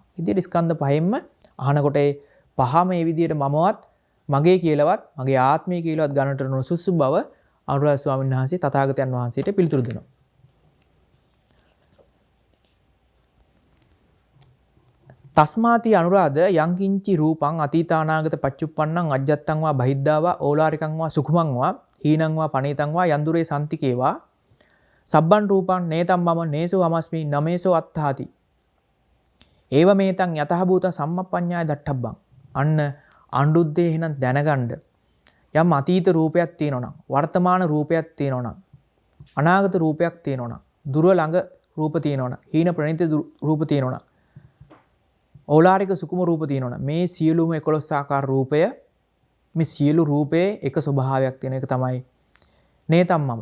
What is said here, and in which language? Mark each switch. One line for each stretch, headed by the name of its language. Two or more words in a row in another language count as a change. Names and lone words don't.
Sinhala: ඉතින් ස්කන්ධ පහෙන්ම අහනකොට ඒ පහම මේ විදිහට මමවත් මගේ කියලාවත් මගේ ආත්මය කියලාවත් ගන්නට නොසුසු බව අනුරාධ ස්වාමීන් වහන්සේ තථාගතයන් වහන්සේට පිළිතුරු දෙනවා.
Pali: තස්මාති අනුරාධ යං කිංචි රූපං අතීතානාගත පච්චුප්පන්නං අජ්ජත්තං වා බහිද්ධා වා ඕලාරිකං වා සුඛමං වා හීනං වා පනේතං වා යන්දුරේ සම්තිකේවා සබ්බන් රූපං නේතම් මම නේසෝ අමස්මි නමේසෝ අත්තාති ඒව මේතං යතහ භූත සම්මප්පඤ්ඤාය දට්ඨබ්බං
Sinhala: අන්න අනුරුද්ධේ එහෙනම් දැනගන්න යම් අතීත රූපයක් තියෙනවා නම් වර්තමාන රූපයක් තියෙනවා නම් අනාගත රූපයක් තියෙනවා නම් දුර ළඟ රූප තියෙනවා නම් හීන ප්‍රණීත රූප තියෙනවා නම් ඕලාරික සුකුම රූප තියෙනවා නම් මේ සියලුම 11 ආකාර රූපය මේ සියලු රූපයේ එක ස්වභාවයක් තියෙන එක තමයි
Pali: නේතම් මම.